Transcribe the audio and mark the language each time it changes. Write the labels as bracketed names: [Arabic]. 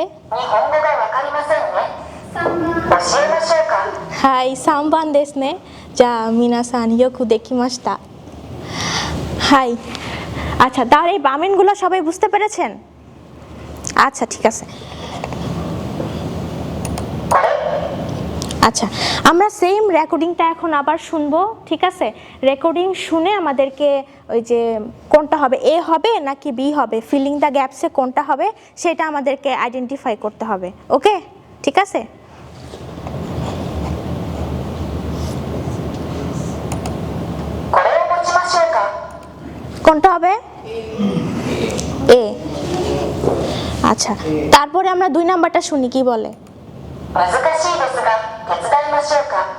[Japanese] 日本語がわかりませんね。教えましょうか。 হাই, সাম্বান দেশ নে যা মিনাসান ইয়োকু দেখিমাশতা। হাই। [Bangla] আচ্ছা, তাহলে এই বামেনগুলো সবাই বুঝতে পেরেছেন? আচ্ছা, ঠিক আছে। [Japanese] これ [Bangla] আচ্ছা, আমরা সেম রেকর্ডিংটা এখন আবার শুনবো। ঠিক আছে, রেকর্ডিং শুনে আমাদেরকে ওই যে কোনটা হবে, এ হবে নাকি বি হবে, ফিলিং দ্য গ্যাপসে কোনটা হবে সেটা আমাদেরকে আইডেন্টিফাই করতে হবে। ওকে, ঠিক আছে। [Japanese] これを持ちましょうか。 [Bangla] কোনটা হবে? এ। আচ্ছা, তারপরে আমরা 2 নাম্বারটা শুনি কি বলে। [Japanese] 難しいですが手伝いましょうか。